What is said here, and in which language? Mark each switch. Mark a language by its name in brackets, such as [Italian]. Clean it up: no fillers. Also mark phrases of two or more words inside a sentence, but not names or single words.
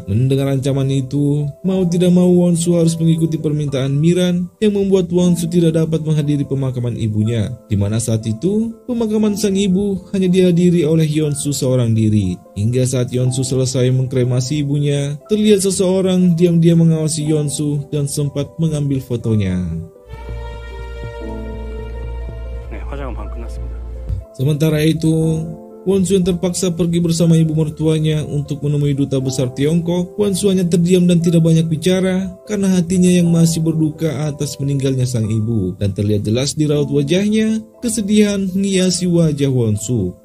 [Indonesian] Mendengar ancaman itu, mau tidak mau Won-soo harus mengikuti permintaan Miran yang membuat Won-soo tidak dapat menghadiri pemakaman ibunya, di mana saat itu pemakaman sang ibu hanya dihadiri oleh Yeon-soo seorang diri. Hingga saat Yeon-soo selesai mengkremasi ibunya, terlihat seseorang diam-diam mengawasi Yeon-soo dan sempat mengambil fotonya. [Korean] 네, 화장은 방 끝났습니다. [Indonesian] Sementara itu, Won-soo yang terpaksa pergi bersama ibu mertuanya untuk menemui duta besar Tiongkok. Won-soo hanya terdiam dan tidak banyak bicara karena hatinya yang masih berduka atas meninggalnya sang ibu, dan terlihat jelas di raut wajahnya kesedihan menghiasi wajah Won-soo.